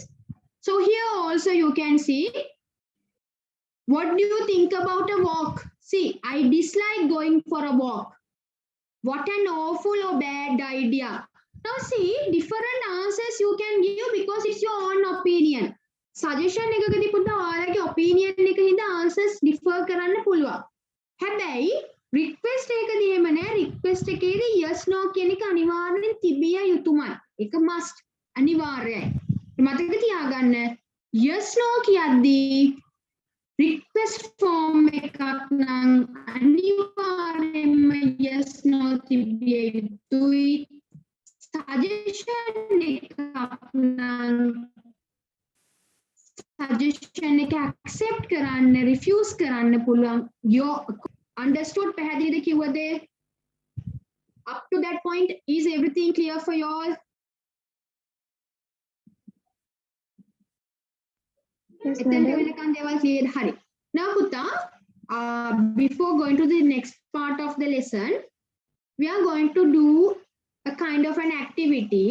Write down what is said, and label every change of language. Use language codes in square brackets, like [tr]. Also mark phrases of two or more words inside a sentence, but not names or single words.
[en] So here also you can see, what do you think about a walk? See, I dislike going for a walk. What an awful or bad idea. Now see, different answers you can give because it's your own opinion. [si] Suggestion එකකදී පුතා ඔයාලගේ opinion එක හින්දා [en] answers differ [si] කරන්න පුළුවන්. හැබැයි request එකකදී එහෙම නෑ. request එකේදී [en] yes no [si] කියන එක අනිවාර්යෙන් තිබිය යුතුමයි. ඒක must අනිවාර්යයි. මතක තියාගන්න [en] yes no [si] කියද්දී [en] request form [si] එකක් නම් අනිවාර්යෙන්ම [en] yes no [si] තිබිය යුතුයි. suggestion එකක් නම් suggestion එක accept කරන්න refuse කරන්න පුළුවන්. [en] you understood? [si] පැහැදිලිද කිව්වද? [en] Up to that point, is everything clear for you all? Yes, Now, Putta, before going to the next part of the lesson, we are going to do a kind of an activity.